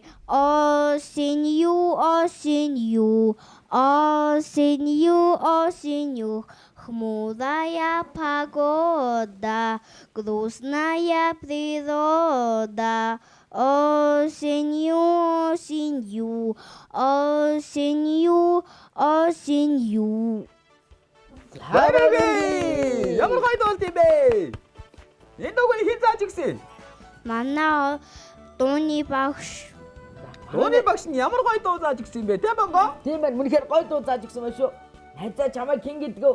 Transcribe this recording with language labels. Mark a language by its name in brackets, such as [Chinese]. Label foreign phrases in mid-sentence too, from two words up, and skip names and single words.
[Russian] Осенью, осенью, осенью, осенью. Хмурая погода, грустная природа. Осенью, осенью, осенью, осенью. [Mongolian] Баяргий. Ямар гоё дуулт юм бэ? Энэ дуугийн хэн зааж өгсөн? Манай дууны багш. Дууны багш нь ямар гоё дуу зааж өгсөн юм бэ? Тэ Монго? Тийм байна. Үнэхээр гоё дуу зааж өгсөн байна шүү. Найзаа чамайг хэн гэдгөө?